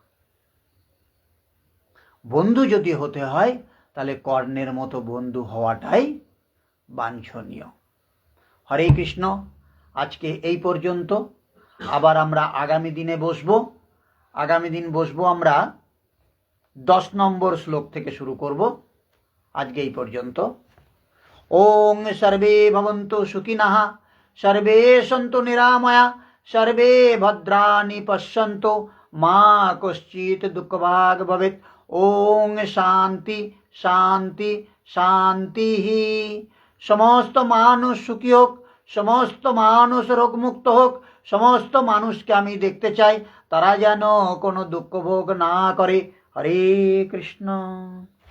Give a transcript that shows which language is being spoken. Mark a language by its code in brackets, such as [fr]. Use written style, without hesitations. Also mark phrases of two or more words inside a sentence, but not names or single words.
[bn] বন্ধু যদি হতে হয় তাহলে কর্ণের মতো বন্ধু হওয়াটাই বাঞ্ছনীয়। হরে কৃষ্ণ। আজকে এই পর্যন্ত। আবার আমরা আগামী দিনে বসবো। আগামী দিন বসবো আমরা 10 নম্বর শ্লোক থেকে শুরু করব। আজকে এই পর্যন্ত। [sa] ওং সর্বে ভবন্তু সুখিনঃ, সর্বে সন্তু নিরাময়া, সর্বে ভদ্রাণি পশ্যন্তু, মা কশ্চিৎ দুঃখভাগ ভবেৎ। ওং শান্তি শান্তি শান্তি। [bn] সমস্ত মানুষ সুখী হোক, সমস্ত মানুষ রোগমুক্ত হোক, সমস্ত মানুষকে আমি দেখতে চাই তারা যেন কোনো দুঃখ ভোগ না করে। হরে কৃষ্ণ।